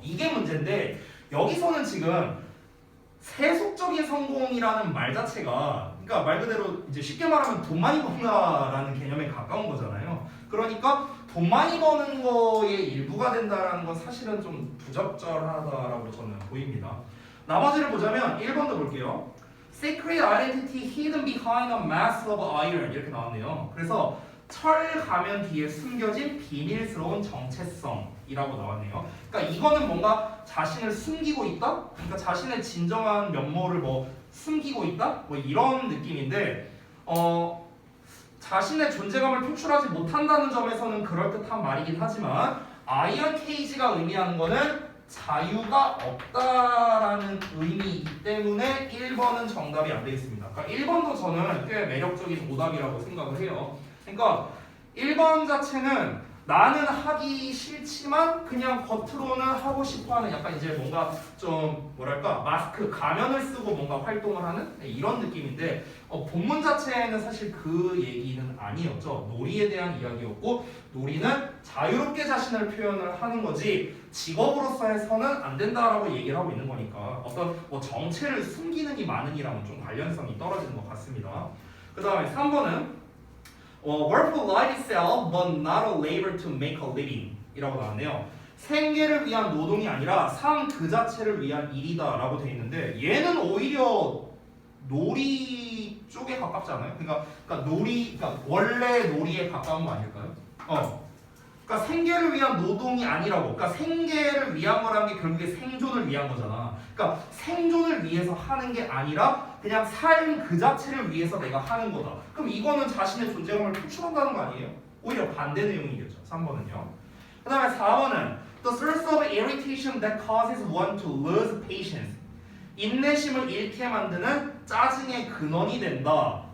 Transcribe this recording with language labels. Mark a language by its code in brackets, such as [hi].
[ko] 이게 문제인데 여기서는 지금 세속적인 성공이라는 말 자체가 그러니까 말 그대로 이제 쉽게 말하면 돈 많이 번다라는 개념에 가까운 거잖아요. 그러니까 돈 많이 버는 거의 일부가 된다라는 건 사실은 좀 부적절하다라고 저는 보입니다. 나머지를 보자면 1번도 볼게요. [en] Secret identity hidden behind a mask of iron [ko] 이렇게 나왔네요. 그래서 철 가면 뒤에 숨겨진 비밀스러운 정체성이라고 나왔네요. 그러니까 이거는 뭔가 자신을 숨기고 있다? 그러니까 자신의 진정한 면모를 뭐 숨기고 있다? 뭐 이런 느낌인데 자신의 존재감을 표출하지 못한다는 점에서는 그럴듯한 말이긴 하지만 아이언 케이지가 의미하는 거는 자유가 없다라는 의미이기 때문에 1번은 정답이 안 되겠습니다. 그러니까 1번도 저는 꽤 매력적인 오답이라고 생각을 해요. 그러니까 1번 자체는 나는 하기 싫지만 그냥 겉으로는 하고 싶어하는 약간 이제 뭔가 좀 뭐랄까 마스크 가면을 쓰고 뭔가 활동을 하는 이런 느낌인데 본문 자체에는 사실 그 얘기는 아니었죠. 놀이에 대한 이야기였고 놀이는 자유롭게 자신을 표현을 하는 거지 직업으로서 해서는 안 된다라고 얘기를 하고 있는 거니까 어떤 뭐 정체를 숨기는 이 많은이랑은 좀 관련성이 떨어지는 것 같습니다. 그 다음에 3번은 [en] work for life itself, but not a labor to make a living [ko] 이라고 나왔네요. 생계를 위한 노동이 아니라 삶 그 자체를 위한 일이다 라고 되어 있는데 얘는 오히려 놀이 쪽에 가깝지 않아요? 그러니까 원래 놀이에 가까운 거 아닐까요? 그러니까 생계를 위한 노동이 아니라고. 그러니까 생계를 위한 거라는 게 결국에 생존을 위한 거잖아. 그러니까 생존을 위해서 하는 게 아니라 그냥 삶 그 자체를 위해서 내가 하는 거다. 그럼 이거는 자신의 존재감을 표출한다는 거 아니에요? 오히려 반대 내용이겠죠. 3번은요. 그 다음에 4번은 [en] The source of irritation that causes one to lose patience. [ko] 인내심을 잃게 만드는 짜증의 근원이 된다.